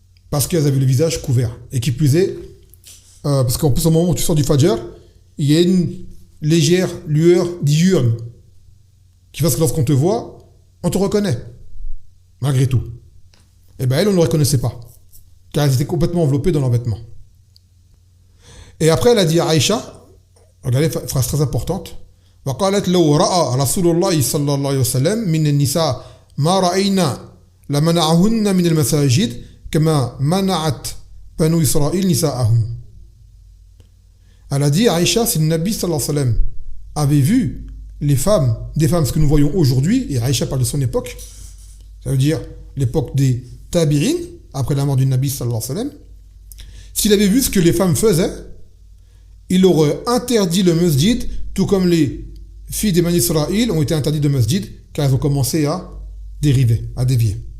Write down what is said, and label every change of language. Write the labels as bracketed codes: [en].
[fr] Parce qu'elles avaient le visage couvert. Et qui plus est, parce qu'en plus, au moment où tu sors du Fajr, il y a une légère lueur diurne qui fait que lorsqu'on te voit, on te reconnaît. Malgré tout. Et bien, elles, on ne le reconnaissait pas. Car elles étaient complètement enveloppées dans leurs vêtements. Et après, elle a dit à Aïcha, regardez, phrase très importante, [ar] وقالت لو رأى رسول الله صلى الله عليه وسلم من النساء ما رأينا لمنعهن من المساجد كما منعت بنو إسرائيل نساءهم. [fr] Elle a dit à Aïcha, si le Nabi sallallahu alayhi wa sallam avait vu les femmes, des femmes, ce que nous voyons aujourd'hui, et Aïcha parle de son époque, ça veut dire l'époque des tabi'in, après la mort du Nabi sallallahu alayhi wa sallam, s'il avait vu ce que les femmes faisaient, il aurait interdit le masjid, tout comme les filles des Bani Israël ont été interdites de masjid, car elles ont commencé à dériver, à dévier.